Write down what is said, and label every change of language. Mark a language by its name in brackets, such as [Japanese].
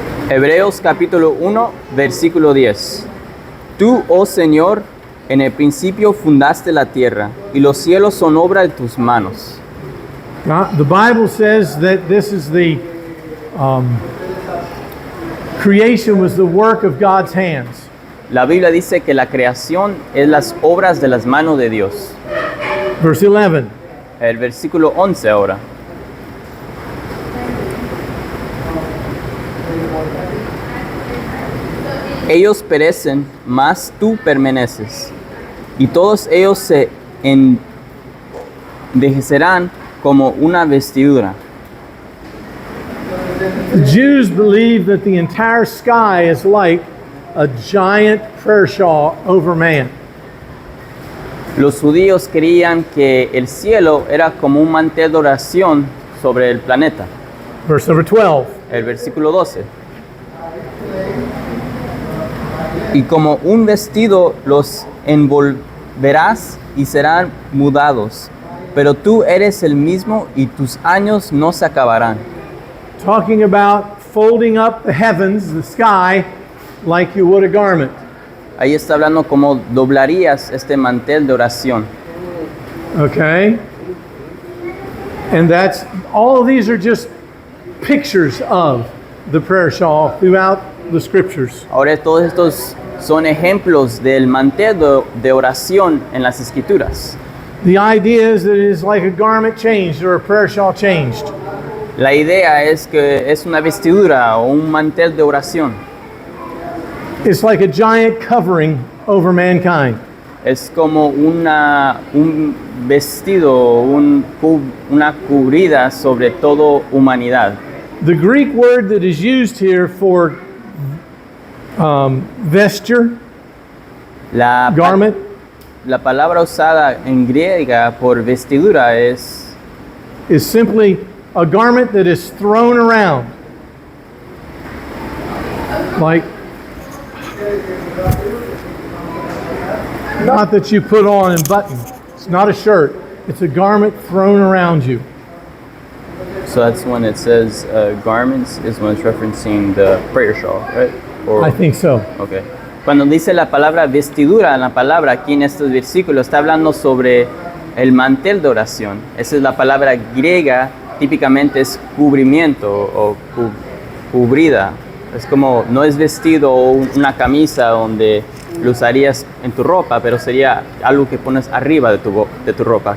[Spanish] Hebreos capítulo 1, versículo 10. Tú, oh Señor, en el principio fundaste la tierra, y los cielos son obra de tus manos. [English] The Bible says that this is the creation was the work of God's hands. [Spanish] La Biblia dice que la creación es las obras de las manos de Dios. [English] Verse 11. [Spanish] El versículo 11 ahora. Ellos perecen, mas tú permaneces, y todos ellos se envejecerán como una vestidura. [English] The Jews believe that the entire sky is like a giant prayer shawl over man. [Spanish] Los judíos creían que el cielo era como un mantel de oración sobre el planeta. [English] Verse number 12. [Spanish] El versículo 12. Y como un vestido los envolverás y serán mudados, pero tú eres el mismo y tus años no se acabarán. [English] Talking about folding up the heavens, the sky, like you would a garment. [Spanish] Ahí está hablando cómo doblarías este mantel de oración. [English] Okay? And that's, all of these are just pictures of the prayer shawl throughout the scriptures. [Spanish] Ahora todos estos son ejemplos del mantel de oración en las escrituras. [English] The idea is that it is like a garment changed or a prayer shawl changed. [Spanish] La idea es que es una vestidura o un mantel de oración. [English] It's like a giant covering over mankind. [Spanish] Es como un vestido, una cubrida sobre toda humanidad. [English] The Greek word that is used here for vesture, garment, [Spanish] La palabra usada en griega por vestidura es [English] is simply a garment that is thrown around. Like, not that you put on and button. It's not a shirt. It's a garment thrown around you. so that's when it says garments is when it's referencing the prayer shawl, right? Or, I think so. okay. [Spanish] Cuando dice la palabra vestidura, la palabra aquí en estos versículos está hablando sobre el mantel de oración. Esa es la palabra griega, típicamente es cubrimiento o cubrida. Es como, no es vestido o una camisa donde lo usarías en tu ropa, pero sería algo que pones arriba de tu ropa.